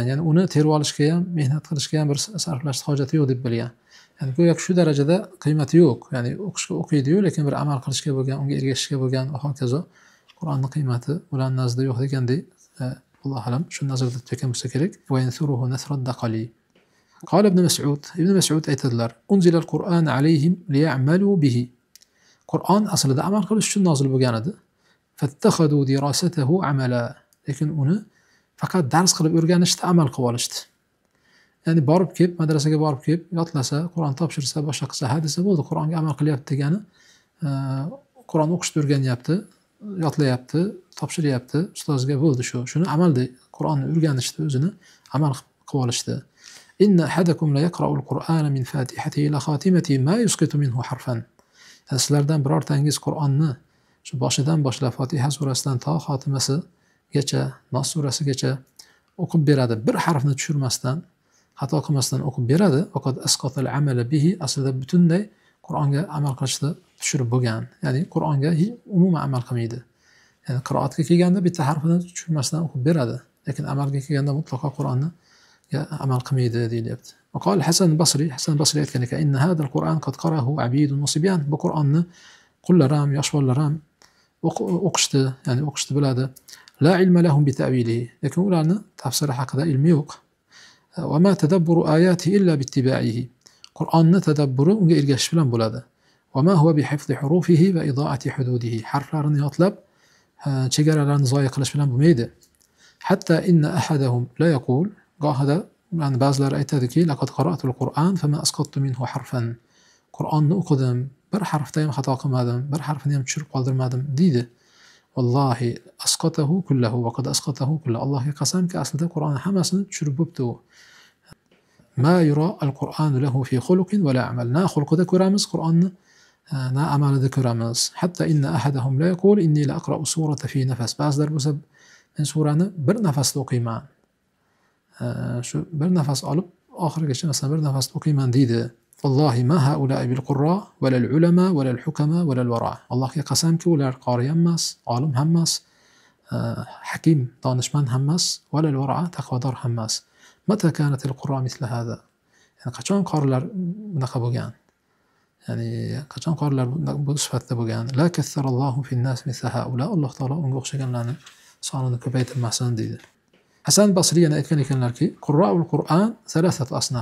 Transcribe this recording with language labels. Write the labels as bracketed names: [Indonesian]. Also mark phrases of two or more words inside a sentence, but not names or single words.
[Uzbek] Ya'ni uni terib olishga ham, mehnat qilishga ham bir sarflash hojati yo'q deb bilgan. Ya'ni go'yoki shu darajada qiymati yo'q. Ya'ni o'qishga o'qiydi-yu, lekin bir amal qilishga bo'lgan, unga ergashishga bo'lgan va hokazo Qur'onning qiymati ular nazdida yo'q degandek, [Arabic] الله أعلم [Uzbek] shu nazarda tutgan bo'lsa kerak. [Arabic] وينثره نثر الدقل. Qala ibn Mas'ud aytadilar: "أنزل القرآن عليهم ليعملوا به." [Uzbek] Qur'on aslida amal qilish uchun nozil bo'lgan edi. [Arabic] فاتخذوا دراسته عملا. [Uzbek] Lekin uni faqat dars qilib o'rganishda amal qilib olishdi. Ya'ni borib kelib, madrasaga borib kelib, yotlasa, Qur'on topshirsa, boshqa qilsa, ha desa bo'ldi, Qur'onga amal qilyapti degani, Qur'on o'qishni o'rganyapti, yotlayapti, topshiryapti, ustozga bo'ldi shu. Shuni amalda Qur'onni o'rganishdi, o'zini amal qilib olishdi. [Arabic] إن أحدكم ليقرأ القرآن من فاتحته إلى خاتمته ما يسقط منه حرفا. [Uzbek] Sizlardan birortangiz Qur'onni shu boshidan boshlab Fotiha surasidan to xotimasigacha, Nos surasigacha o'qib beradi, bir harfni tushirmasdan, xato qilmasdan o'qib beradi. Faqat [Arabic] أسقط العمل به, [Uzbek] aslida butunlay Qur'onga amal qilishni tushirib bo'lgan. Ya'ni Qur'onga umuman amal qilmaydi. Ya'ni qiroatga kelganda bitta harfini tushirmasdan o'qib beradi, lekin amalga kelganda mutlaqo Qur'onni amal qilmaydi deyilyapti. [Arabic] وقال حسن البصري [Uzbek] aytgan ekan: [Arabic] "إن هذا القرآن قد قرأه عبيد وصبيان." [Uzbek] Bu Qur'onni qullar ham, yoshlar ham o'qishdi, ya'ni o'qishni biladi. [Arabic] لا علم لهم بتأويله. [Uzbek] Lekin ularni tafsiri haqida ilmi yo'q. [Arabic] وما تدبر آياته إلا باتباعه. [Uzbek] Qur'onni tadabburi unga ergashish bilan bo'ladi. [Arabic] وما هو بحفظ حروفه وإضاعة حدوده. [Uzbek] Harflarini yotlab, chegaralarini zoya qilish bilan bo'lmaydi. [Arabic] حتى إن أحدهم ليقول, [Uzbek] gohida yani ba'zilar aytadiki, [Arabic] لقد قرأت القرآن فما أسقطت منه حرفا. [Uzbek] Qur'onni o'qidim, bir harfda ham xato qilmadim, bir harfini ham tushirib qoldirmadim deydi. [Arabic] والله أسقطه كله وقد أسقطه كله. [Uzbek] Allohga qasamki, aslida Qur'onni hammasini tushirib bo'pti u. [Arabic] ما يرى القرآن له في خلق ولا عمل. [Uzbek] Na xulqida ko'ramiz Qur'onni, na amalida ko'ramiz. [Arabic] حتى إن أحدهم ليقول إني لأقرأ السورة في نفس. [Uzbek] Ba'zilar bo'lsa men surani bir nafasda o'qiyman. Shu bir nafas olib oxirigacha masalan bir nafasda o'qiyman deydi. [Arabic] والله ما هؤلاء بالقراء ولا العلماء ولا الحكماء ولا الورعة. [Uzbek] Allohga qasamki, ular qori ham emas, olim ham emas, hakim, donishmand ham emas, [Arabic] ولا الورعة, [Uzbek] taqvodor ham emas. [Arabic] متى كانت القراء مثل هذا. [Uzbek] Yani qachon qorilar bunaqa bo'lgan? Ya'ni qachon qorilar bu sifatda bo'lgan? [Arabic] لا كثر الله في الناس مثل هؤلاء. [Uzbek] Alloh taolo unga o'xshaganlarni sonini ko'paytirmasin deydi. Hasan Basri yana aytgan ekanlarki, [Arabic] قراء القرآن ثلاثة أصناف.